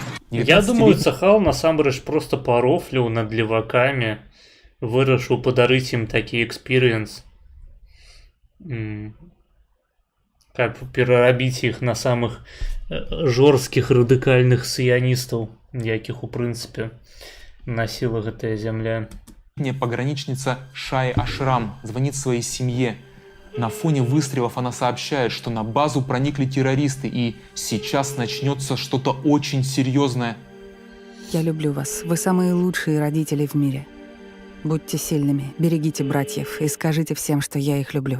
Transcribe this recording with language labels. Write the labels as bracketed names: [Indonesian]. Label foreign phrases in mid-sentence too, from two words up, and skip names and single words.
[Belarusian] Я думаю, Цахал насамрэч просто парофліў над левакамі, вырашыў падарыць ім такі экспірыенс, каб перарабіць іх на самых жорсткіх радыкальных сіяністаў, якіх у прынцыпе насіла гэтая зямля. [Russian] Пограничница Шай Ашрам звонит своей семье. На фоне выстрелов она сообщает, что на базу проникли террористы, и сейчас начнется что-то очень серьезное. Я люблю вас. Вы самые лучшие родители в мире. Будьте сильными, берегите братьев и скажите всем, что я их люблю.